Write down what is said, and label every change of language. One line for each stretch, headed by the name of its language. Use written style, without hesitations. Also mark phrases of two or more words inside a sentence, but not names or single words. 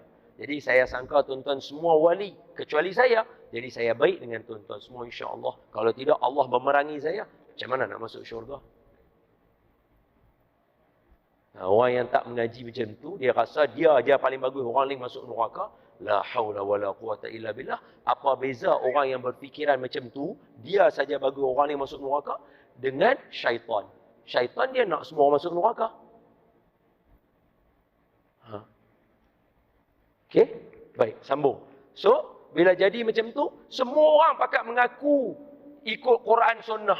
Malay: Jadi saya sangka tuan-tuan semua wali kecuali saya. Jadi saya baik dengan tuan-tuan semua
Arabic: إن شاء الله.
Malay: Kalau tidak Allah memerangi saya, macam mana nak masuk syurga? Orang yang tak mengaji macam tu, dia rasa dia aja paling bagus, orang lain masuk neraka.
Arabic: لا حول ولا قوة إلا بالله.
Malay: Apa beza orang yang berfikiran macam tu, dia saja bagus, orang lain masuk neraka, dengan syaitan. Syaitan dia nak semua masuk neraka. Okey, baik, sambung. So, bila jadi macam tu, semua orang pakat mengaku ikut Quran Sunnah.